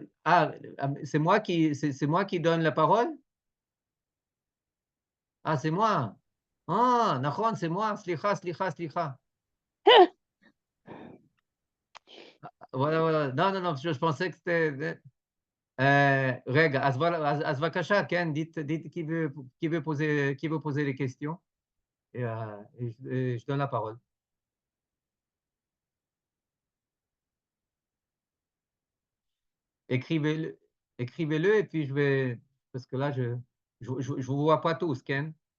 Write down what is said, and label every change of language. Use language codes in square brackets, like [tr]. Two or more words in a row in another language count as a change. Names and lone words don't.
[fr] Ah, c'est moi qui donne la parole? Ah, c'est moi. Ah, Nahon, c'est moi. [he] סליחה, סליחה, סליחה. [fr] Voilà, voilà. Non, non, non, je pensais que c'était. [he] Rega, אז בבקשה, כן, [fr] dites qui veut poser les questions et je donne la parole. Écrivez-le, écrivez-le et puis je vais, parce que là, je vous vois pas tous, Ken.